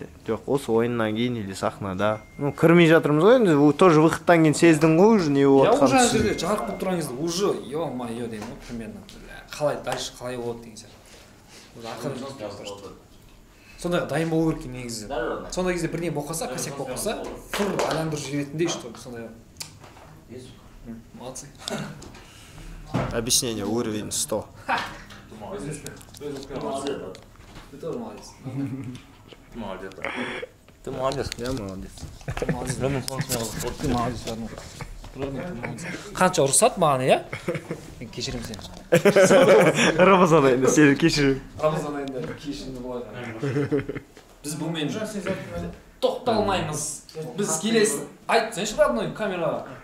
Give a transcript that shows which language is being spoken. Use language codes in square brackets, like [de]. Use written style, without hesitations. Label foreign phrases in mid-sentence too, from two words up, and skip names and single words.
[kk] Жоқ, осы ойыннан кейін или сахнада. Ну, кірмей жатырмыз ғой, енді тоже выходтан кейін сездің ғой уже не болып жатқанын. Я уже жерде жарық болып тұрған кезде уже ё-моё деймін ғой, примерно. Қалай дальше қалай болады деген сияқты. Сондай дайын болу керек негізі. Сондай кезде бірдеңе болып қалса, косяк болып қалса, фыр айландырып жіберетіндей, что сондай. [ru] Молодцы. Объяснение уровень 100. Ты тоже молодец. Молодец. Ты молодец. Я молодец. Ты молодец. Ты молодец. [kk] Қанша ұрысады маған, иә? Мен кешірім сені. Рамазан айында сені кешірім. Рамазан айында кешірімді болады. Біз бұмен тоқталмаймыз. Біз келесін. Айтсайшы родной камераға.